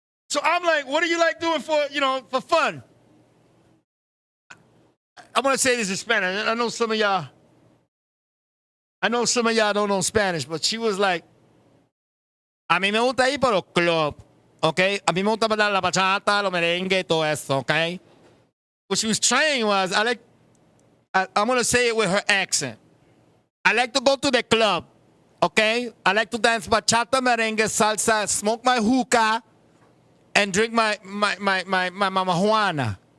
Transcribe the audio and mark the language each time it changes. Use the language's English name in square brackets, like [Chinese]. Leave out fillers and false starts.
[English] So I'm like, what do you like doing for fun? I'm gonna say this in Spanish. I know some of y'all don't know Spanish, but she was like, [Spanish] a mí me gusta ir para los club, [English] okay? [Spanish] A mí me gusta bailar la bachata, los merengue, todo eso, okay? [English] What she was saying was, I'm gonna say it with her accent. I like to go to the club, okay? I like to dance bachata, merengue, salsa, smoke my hookah, and drink my marijuana.